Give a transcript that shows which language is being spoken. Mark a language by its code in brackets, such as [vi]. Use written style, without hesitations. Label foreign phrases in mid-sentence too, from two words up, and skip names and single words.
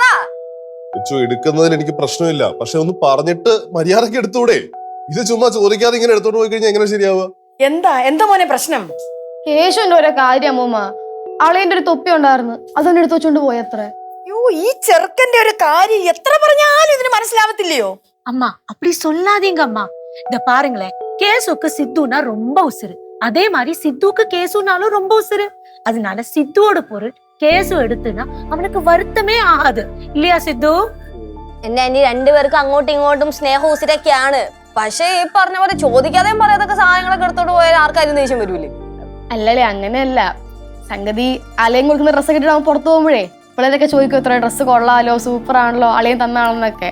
[ml] എടുക്കുന്നതിൽ എനിക്ക് പ്രശ്നമില്ല, പക്ഷെ ഒന്ന് പറഞ്ഞിട്ട് മര്യാദക്ക് എടുത്തൂടെ? ഇത് ചുമ്മാ ചോദിക്കാതെ ഇങ്ങനെ എടുത്തോണ്ട് പോയി കഴിഞ്ഞാൽ എങ്ങനെ ശരിയാവുക? എന്താ മോനെ പ്രശ്നം? കേശുവിന്റെ ഓരോ കാര്യം അമ്മൂമ്മ. അളയന്റെ ഒരു തൊപ്പി ഉണ്ടായിരുന്നു, അതൊന്നും എടുത്ത് വെച്ചോണ്ട് പോയത്ര. ഈ ചെറുക്കന്റെ ഒരു കാര്യം എത്ര പറഞ്ഞാലും ഇതിന് മനസ്സിലാവത്തില്ലയോ? [ta] அம்மா அப்படி சொல்லாதீங்க அம்மா. இத பாருங்களேன், கேசுக்கு சித்துனா ரொம்ப உசுரு, அதே மாதிரி சித்துக்கு கேசுனாலும் ரொம்ப உசுரு. அதனால சித்துவோட பொருள் கேசு எடுத்துனா அவனுக்கு வருத்தமே ஆகாது, இல்லையா சித்து? [ml] എന്നെ ഇനി രണ്ടുപേർക്കും അങ്ങോട്ടും ഇങ്ങോട്ടും സ്നേഹവും ഉസിരൊക്കെയാണ്. പക്ഷേ ഈ പറഞ്ഞ പോലെ ചോദിക്കാതെയും പറയാതൊക്കെ സാധനങ്ങളൊക്കെ എടുത്തോണ്ട് പോയാൽ ആർക്കാരും ദേഷ്യം വരൂലേ? അല്ലല്ലേ, അങ്ങനെയല്ല സംഗതി. അലയും കൊടുക്കുന്ന ഡ്രസ്സൊക്കെ ഇട്ടിട്ട് അവൻ പുറത്തു പോകുമ്പോഴേ പിള്ളേരൊക്കെ ചോദിക്കും, ഇത്ര ഡ്രസ്സ് കൊള്ളാലോ, സൂപ്പർ ആണല്ലോ, അളയും തന്നാണെന്നൊക്കെ.